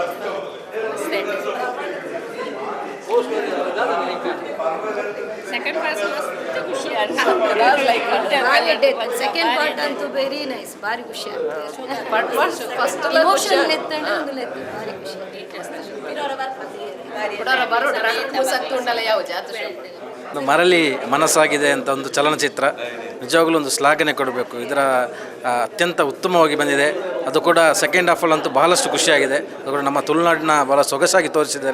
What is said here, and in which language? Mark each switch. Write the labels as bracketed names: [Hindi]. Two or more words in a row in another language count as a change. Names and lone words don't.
[English] second part [Kannada] ಮಸ್ತ್ ಖುಷಿ ಆಯ್ತು. [English] second part ಅಂತೂ very nice. [Kannada] ಭಾರಿ ಖುಷಿ ಆಯ್ತು. [English] first emotion [Tulu] ಎತ್ತಂಡ ಒಂದು ಲೆತ್ತ ಭಾರಿ ಖುಷಿ [Kannada] ಮರಳಿ ಮನಸ್ಸಾಗಿದೆ ಅಂತ ಒಂದು ಚಲನಚಿತ್ರ ನಿಜವಾಗ್ಲೂ ಒಂದು ಶ್ಲಾಘನೆ ಕೊಡಬೇಕು. ಇದರ ಅತ್ಯಂತ ಉತ್ತಮವಾಗಿ ಬಂದಿದೆ. ಅದು ಕೂಡ [English] second half [Kannada] ಬಹಳಷ್ಟು ಖುಷಿಯಾಗಿದೆ. ಅದು ಕೂಡ ನಮ್ಮ ತುಳುನಾಡಿನ ಭಾಳ ಸೊಗಸಾಗಿ ತೋರಿಸಿದ್ದಾರೆ.